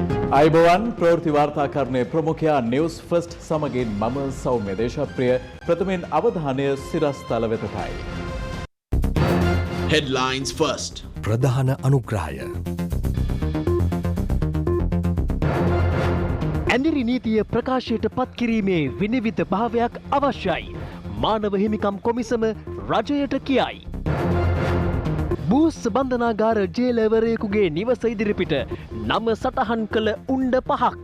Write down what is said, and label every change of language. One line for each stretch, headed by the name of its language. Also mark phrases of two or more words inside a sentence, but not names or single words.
Sinhala: ආයුබෝවන් ප්‍රවෘත්ති වාර්තාකරණයේ ප්‍රමුඛයා නිව්ස් ෆස්ට් සමඟින් මම සෞම්‍ය දේශප්‍රිය ප්‍රථමයෙන් අවධානය සිරස්තල වෙතයි.
English: Headlines first.
Sinhala: ප්‍රධාන අනුග්‍රහය. ඇඳිරි නීතිය ප්‍රකාශයට පත් කිරීමේ විනිවිද භාවයක් අවශ්‍යයි. මානව හිමිකම් කොමිසම රජයට කියයි. බූස් බන්ධනාගාර ජේලවරයෙකුගේ නිවස ඉදිරිපිට නම සටහන් කළ උණ්ඩ පහක්.